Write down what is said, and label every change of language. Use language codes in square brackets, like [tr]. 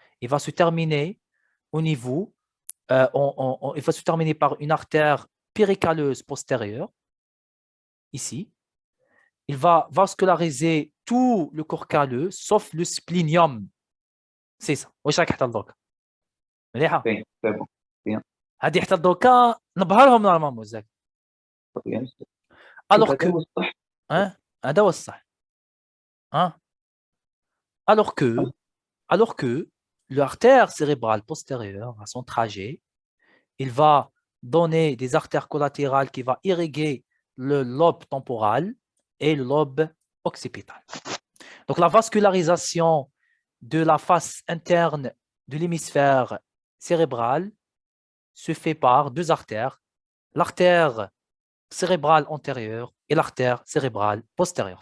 [fr] Il va se terminer au niveau, il va se terminer par une artère péricaleuse postérieure, ici. Il va vasculariser tout le corps calleux, sauf le splénium. C'est ça. [ar] واش راك حتى لدوكا؟ مليحه. [fr] C'est bon. [ar] هذه حتى لدوكا نبهرهم نورمالمون زاك. [fr] alors que [ar] هذا هو الصح. [fr] alors que l'artère cérébrale postérieure à son trajet, il va donner des artères collatérales qui va irriguer le lobe temporal et le lobe occipital. Donc la vascularisation de la face interne de l'hémisphère cérébral se fait par deux artères, l'artère cérébrale antérieure et l'artère cérébrale postérieure.